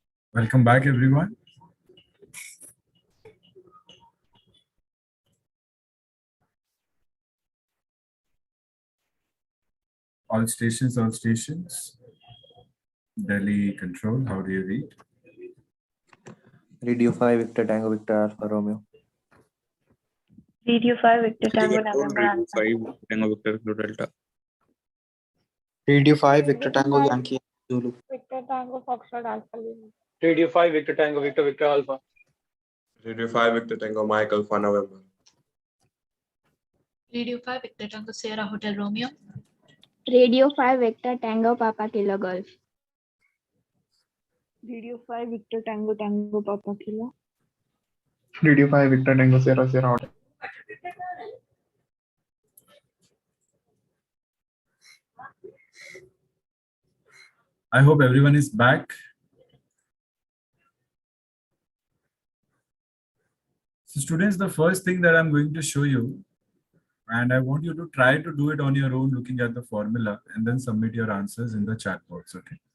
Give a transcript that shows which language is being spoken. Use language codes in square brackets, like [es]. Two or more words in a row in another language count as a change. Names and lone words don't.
[en] Welcome back, everyone. All stations, all stations. Delhi control, how do you read? Radio 5 Victor Tango Victor Alpha Romeo. Radio 5 Victor Tango Radio November Alpha. 5 Tango Victor Kilo Delta. Radio 5 Victor Tango Yankee Zulu. Victor Tango Foxtrot Alpha Lima. Radio 5 Victor Tango Victor Victor Alpha. Radio 5 Victor Tango Mike Alpha November. Radio 5 Victor Tango Sierra Hotel Romeo. Radio 5 Victor Tango Papa Kilo Golf. Radio 5 Victor Tango Tango Papa Kilo. Radio 5 Victor Tango Sierra Sierra Hotel. I hope everyone is back. So students, the first thing that I'm going to show you, and I want you to try to do it on your own looking at the formula and then submit your answers in the chat box, okay?